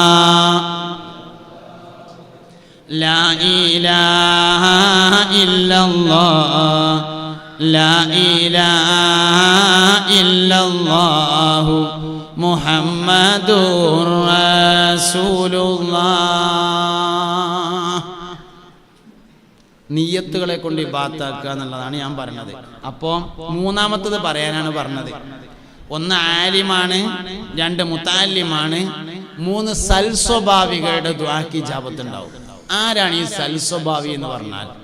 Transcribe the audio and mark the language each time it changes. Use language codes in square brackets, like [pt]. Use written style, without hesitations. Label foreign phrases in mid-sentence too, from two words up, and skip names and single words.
[ar] إلا الله لا إله إلا الله محمد رسول الله. [ml] നിയ്യത്തുകളെ കൊണ്ട് ഇബാദത്താക്കുക എന്നുള്ളതാണ് ഞാൻ പറഞ്ഞത്. അപ്പോൾ മൂന്നാമത്തത് പറയാനാണ് പറഞ്ഞത്. ഒന്ന് ആലിമാണ്, രണ്ട് മുതഅല്ലിമാണ്, മൂന്ന് സൽസ്വഭാവികളുടെ ദുആക്ക് ഇജാബത്ത് ഉണ്ടാവും. ആരാണ് ഈ സൽസ്വഭാവി എന്ന് പറഞ്ഞാൽ?